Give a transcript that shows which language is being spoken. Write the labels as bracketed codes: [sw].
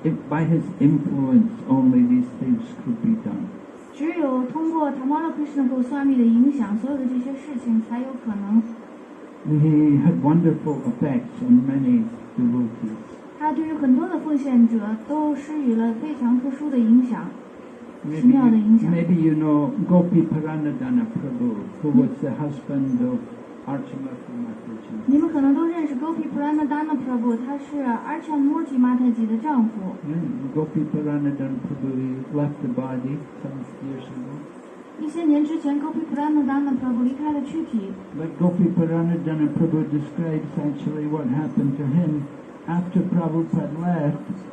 [en] By his influence, only these things could be done. [zh] 只有通过 Tamal Krishna Goswami 的影响，所有的这些事情才有可能。 [en] He had wonderful effects on many devotees. [zh] 他对于很多的奉献者都施予了非常特殊的影响，奇妙的影响。 [en] Maybe you know Gopi Paranadhana Prabhu, who was the husband of Archamurti Mataji. [zh] 你们可能都认识 Gopi Paranadhana Prabhu， 他是 Archamurti Mataji 的丈夫。 [en] Gopi Paranadhana Prabhu he left the body some years ago. [zh] 一些年之前 Gopi Paranadhana Prabhu 离开了躯体。 [en] But Gopi Paranadhana Prabhu describes actually what happened to him after Prabhupada left.